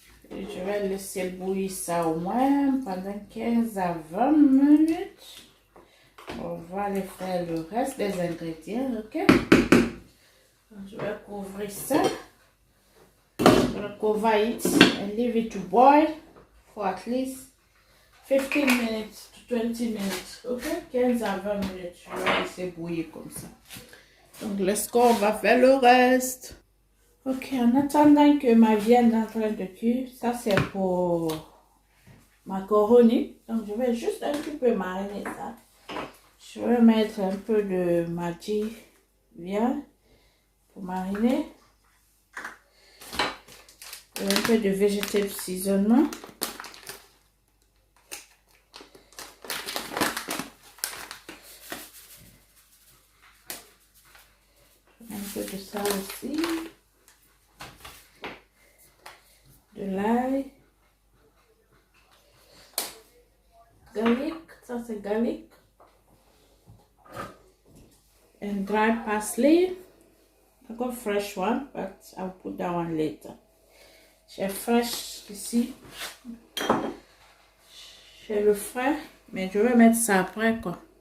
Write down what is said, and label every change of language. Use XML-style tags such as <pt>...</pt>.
<fr>Et je vais laisser bouillir ça au moins pendant 15 à 20 minutes. On va aller faire le reste des ingrédients, ok? Je vais couvrir ça.</fr> <en>I'm gonna cover it and leave it to boil for at least 15 minutes to 20 minutes, ok?</en> <fr>15 à 20 minutes, je vais laisser bouillir comme ça. Donc,</fr> <en>let's go,</en> <fr>on va faire le reste. Ok, en attendant que ma viande est en train de cuire, ça c'est pour macaroni. Donc, je vais juste un petit peu mariner ça. Je vais mettre un peu de Maggi viande pour mariner. Et un peu de</fr> <en>vegetable seasoning.</en> <fr>Un peu de ça aussi. De l'ail. Garlic, ça c'est garlic.</fr> <en>And dry parsley. I got fresh one, but I'll put that one later.</en> <fr>J'ai fresh ici. J'ai le frais, mais je vais mettre ça après quoi.</fr>